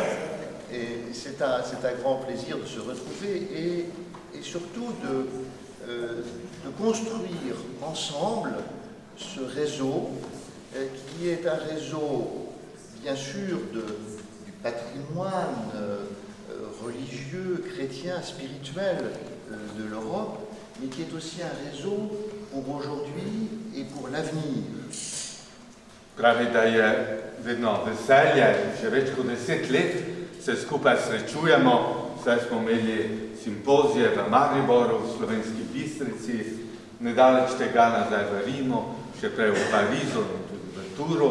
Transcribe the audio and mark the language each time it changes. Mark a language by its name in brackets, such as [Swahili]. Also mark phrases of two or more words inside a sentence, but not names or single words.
[French] Et c'est un grand plaisir de se retrouver et surtout de construire ensemble ce réseau qui est un réseau, bien sûr, du patrimoine religieux, chrétien, spirituel de l'Europe, mais qui est aussi un réseau pour aujourd'hui et pour l'avenir. [Slovenian] Pravi, da je vedno veselje, že več kot 10 let se skupaj srečujemo, saj smo imeli simpozije v Mariboru, v Slovenski Bistrici, nedaleč tega nazaj v Rimu, še prej v Parizu in tudi v Turu.